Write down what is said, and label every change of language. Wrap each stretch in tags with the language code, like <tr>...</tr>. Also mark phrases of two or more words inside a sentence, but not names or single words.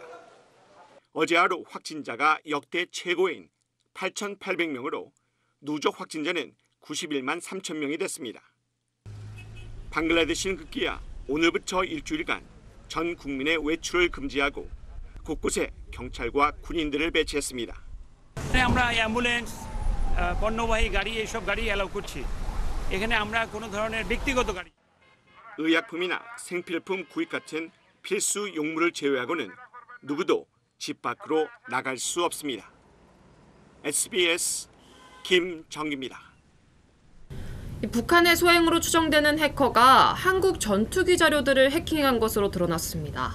<ko>어제 하루 확진자가 역대 최고인 8,800명으로 누적 확진자는 91만 3천 명이 됐습니다. 방글라데시는 급기야 오늘부터 일주일간 전 국민의 외출을 금지하고 곳곳에 경찰과 군인들을 배치했습니다.</ko> <bn>আমরা অ্যাম্বুলেন্স পণ্যবাহী গাড়ি এইসব গাড়ি অ্যালাউ করছি। এখানে আমরা কোনো ধরনের ব্যক্তিগত গাড়ি</bn> <ko>의약품이나 생필품 구입 같은 필수 용물을 제외하고는 누구도 집 밖으로 나갈 수 없습니다. SBS 김정기입니다. 북한의 소행으로 추정되는 해커가 한국 전투기 자료들을 해킹한 것으로 드러났습니다.</ko>